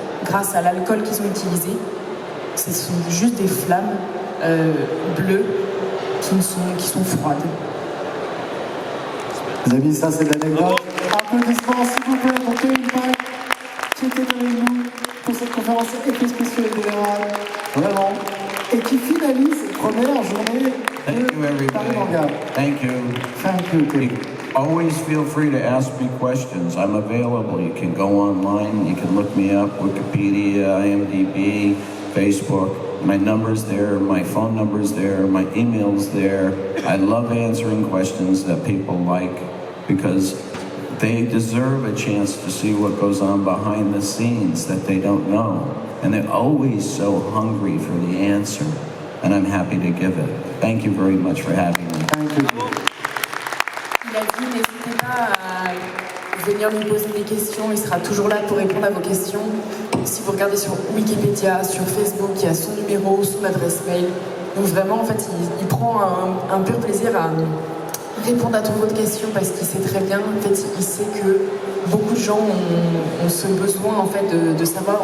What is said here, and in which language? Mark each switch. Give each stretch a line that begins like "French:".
French: Grâce à l'alcool qu'ils ont utilisé, ce sont juste des flammes bleues qui sont froides. Les amis, ça c'est de l'anecdote. Applaudissements s'il vous plaît pour Kevin Pike qui était avec nous pour cette conférence effets spéciaux générale. Vraiment et qui finalise cette première journée
English: Thank you,
French: de Paris
English: everybody. Manga. Thank you. Thank you, Kevin. Always feel free to ask me questions. I'm available. You can go online. You can look me up, Wikipedia, IMDb, Facebook. My number's there. My phone number's there. My email's there. I love answering questions that people like because they deserve a chance to see what goes on behind the scenes that they don't know. And they're always so hungry for the answer. And I'm happy to give it. Thank you very much for having me. Thank you.
French: Il a dit n'hésitez pas à venir lui poser des questions, il sera toujours là pour répondre à vos questions. Si vous regardez sur Wikipédia, sur Facebook, il y a son numéro, son adresse mail. Donc vraiment, en fait, il prend un pur plaisir à répondre à toutes vos questions parce qu'il sait très bien, en fait, il sait que beaucoup de gens ont ce besoin en fait de savoir.